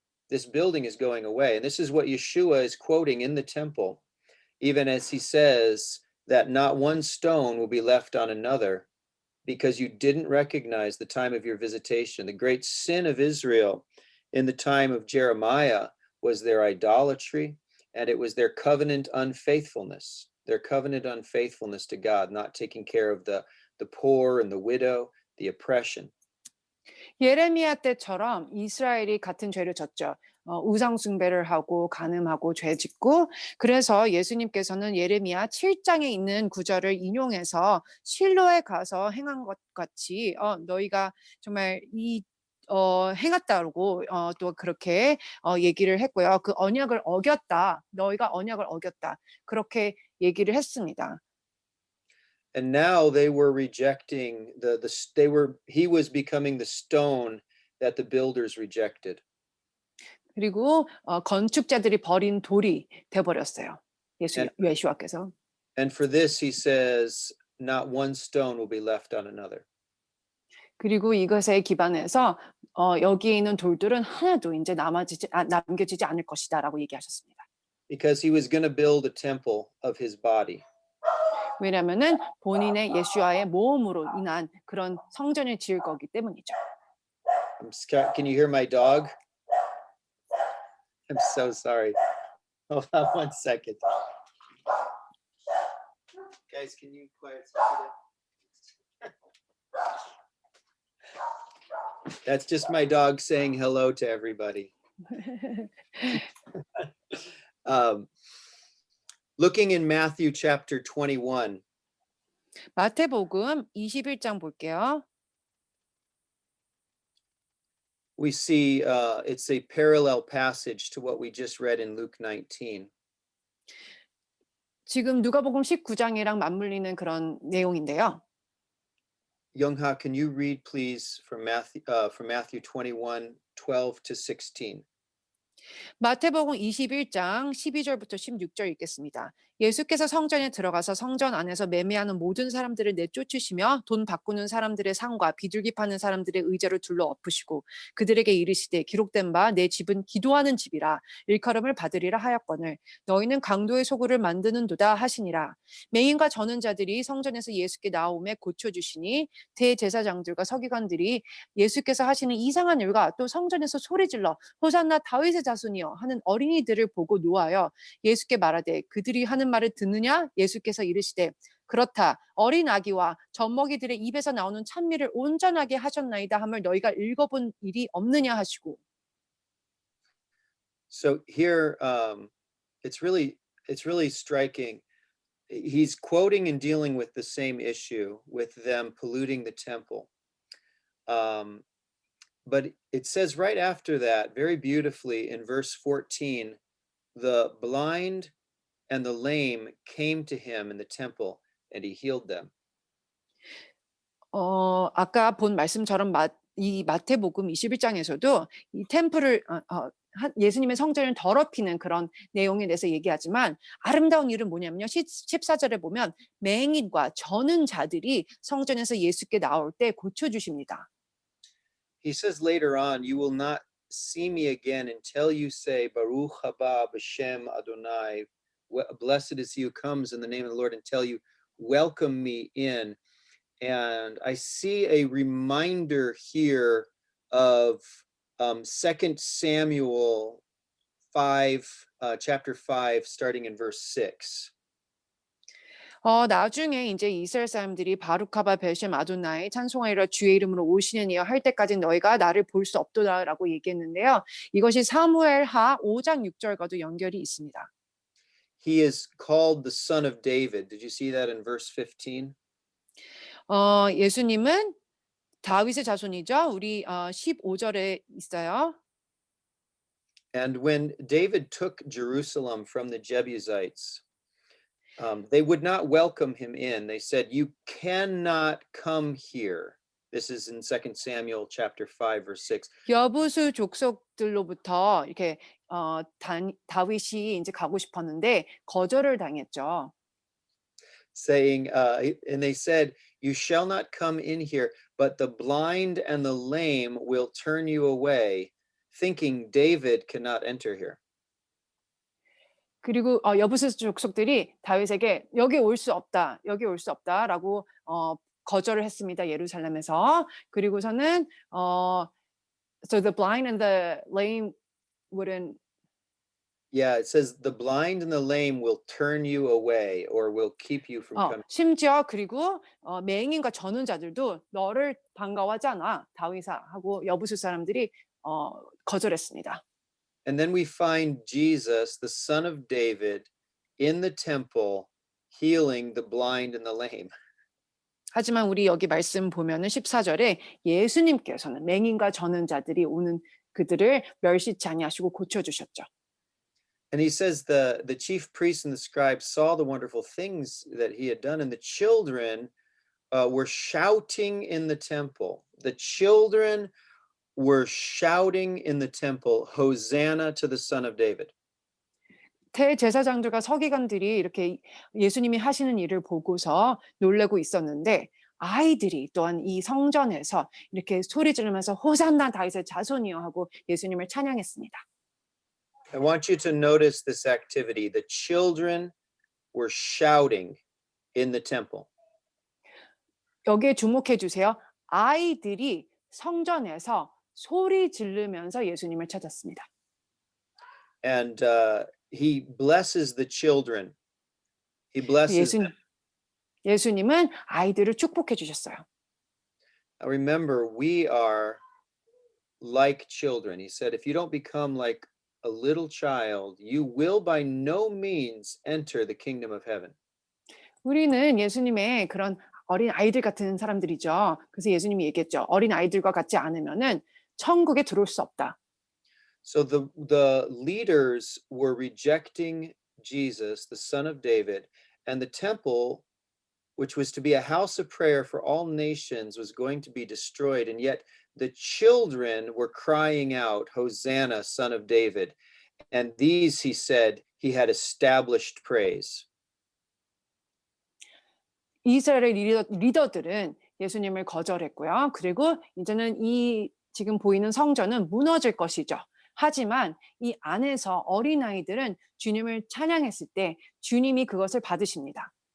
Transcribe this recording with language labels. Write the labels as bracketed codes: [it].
[en] This building is going away. And this is what Yeshua is quoting in the temple, even as he says that not one stone will be left on another, because you didn't recognize the time of your visitation. The great sin of Israel in the time of Jeremiah was their idolatry, and it was their covenant unfaithfulness to God, not taking care of the poor and the widow, the oppression. [ko] 예레미야 때처럼 이스라엘이 같은 죄를 졌죠. 우상 숭배를 하고 간음하고 죄 짓고, 그래서 예수님께서는 예레미야 7장에 있는 구절을 인용해서 실로에 가서 행한 것 같이 너희가 정말 행했다고 또 그렇게 얘기를 했고요. 그 언약을 어겼다. 너희가 언약을 어겼다. 그렇게 얘기를 했습니다. [en] And now they were rejecting he was becoming the stone that the builders rejected. [ko] 그리고 건축자들이 버린 돌이 돼 버렸어요. [en] And [ko] 예수와께서. [en] for this he says, not one stone will be left on another. [ko] 그리고 이것에 기반해서 여기에 있는 돌들은 하나도 인제 남겨지지 않을 것이다라고 얘기하셨습니다. [en] Because he was going to build a temple of his body. [ko] 왜냐면은 본인의 예수와의 모험으로 인한 그런 성전을 지을 거기 때문이죠. [en] Can you hear my dog? I'm so sorry. Hold on one second. Guys, can you quiet something? That's just my dog saying hello to everybody. Looking in Matthew chapter 21, [ko] 마태복음 21장 볼게요. [en] we see it's a parallel passage to what we just read in Luke 19. [ko] 지금 누가복음 19장이랑 맞물리는 그런 내용인데요. [en] Youngha, can you read please from Matthew 21, 12 to 16? [ko] 마태복음 21장 12절부터 16절 읽겠습니다. 예수께서 성전에 들어가서 성전 안에서 매매하는 모든 사람들을 내쫓으시며 돈 바꾸는 사람들의 상과 비둘기 파는 사람들의 의자를 둘러 엎으시고 그들에게 이르시되 기록된 바 내 집은 기도하는 집이라 일컬음을 받으리라 하였거늘 너희는 강도의 소굴을 만드는도다 하시니라. 맹인과 저는 자들이 성전에서 예수께 나오매 고쳐주시니 대제사장들과 서기관들이 예수께서 하시는 이상한 일과 또 성전에서 소리질러 호산나 다윗의 자손이여 하는 어린이들을 보고 노하여 예수께 말하되 그들이 하는 말을 듣느냐? 예수께서 이르시되 그렇다. 어린 아기와 젖먹이들의 입에서 나오는 찬미를 온전하게 하셨나이다 함을 너희가 읽어본 일이 없느냐 하시고. [en] So here, it's really striking. He's quoting and dealing with the same issue with them polluting the temple. But it says right after that, very beautifully in verse 14, the blind and the lame came to him in the temple and he healed them. [ko] 아까 본 말씀처럼 이 마태복음 21장에서도 이 템플을 예수님의 성전을 더럽히는 그런 내용에 대해서 얘기하지만 아름다운 일은 뭐냐면요. 14절에 보면 맹인과 저는 자들이 성전에서 예수께 나올 때 고쳐주십니다. [en] He says later on, you will not see me again until you say, [he] Baruch haba b'shem Adonai, [en] blessed is he who comes in the name of the Lord, until you welcome me in. And I see a reminder here of 2 Samuel 5, chapter 5, starting in verse 6. [ko] 나중에 이제 이스라엘 사람들이 [he] 바루카바 벨셈 아도나이 [ko] 찬송하리라 주의 이름으로 오시는 이여 할 때까지 너희가 나를 볼 수 없도다라고 얘기했는데요. 이것이 사무엘하 5장 6절과도 연결이 있습니다. [en] He is called the son of David. Did you see that in verse 15? [ko] 예수님은 다윗의 자손이죠. 우리 15절에 있어요. [en] And when David took Jerusalem from the Jebusites, they would not welcome him in. They said, you cannot come here. This is in 2 Samuel chapter 5, verse 6. [ko] 여부수 족속들로부터 이렇게 다윗이 이제 가고 싶었는데 거절을 당했죠. [en] Saying, and they said, you shall not come in here, but the blind and the lame will turn you away, thinking David cannot enter here. [ko] 그리고 여부수 족속들이 다윗에게 여기 올 수 없다라고 거절을 했습니다. 예루살렘에서. 그리고서는 [en] so the blind and the lame wouldn't. Yeah, it says the blind and the lame will turn you away or will keep you from coming. [ko] 심지어 그리고 맹인과 저는 자들도 너를 반가워하지 않아 다윗아 하고 여부수 사람들이 거절했습니다. [en] And then we find Jesus, the son of David, in the temple, healing the blind and the lame. [ko] 하지만 우리 여기 말씀 보면은 14절에 예수님께서는 맹인과 저는 자들이 오는 그들을 멸시치 아니하시고 고쳐주셨죠. [en] And he says the chief priests and the scribes saw the wonderful things that he had done, and the children were shouting in the temple. The children were shouting in the temple, Hosanna to the Son of David. [ko] 대제사장들과 서기관들이 이렇게 예수님이 하시는 일을 보고서 놀라고 있었는데 아이들이 또한 이 성전에서 이렇게 소리 지르면서 호산나 다윗의 자손이여 하고 예수님을 찬양했습니다. [en] I want you to notice this activity. The children were shouting in the temple. [ko] 여기에 주목해 주세요. 아이들이 성전에서 소리 지르면서 예수님을 찾았습니다. [en] And he blesses the children. He blesses them. [ko] 예수님은 아이들을 축복해 주셨어요. [en] Now remember, we are like children. He said, if you don't become like a little child, you will by no means enter the kingdom of heaven. [ko] 우리는 예수님의 그런 어린 아이들 같은 사람들이죠. 그래서 예수님이 얘기했죠. 어린 아이들과 같지 않으면은 천국에 들어올 수 없다. [en] So the leaders were rejecting Jesus, the son of David, and the temple, which was to be a house of prayer for all nations, was going to be destroyed. And yet the children were crying out, Hosanna, son of David. And these, he said, he had established praise. [ko] 이스라엘의 리더들은 예수님을 거절했고요. 그리고 이제는 이 지금 보이는 성전은 무너질 것이죠. 하지만 이 안에서 어린아이들은 주님을 찬양했을 때 주님이 그것을 받으십니다.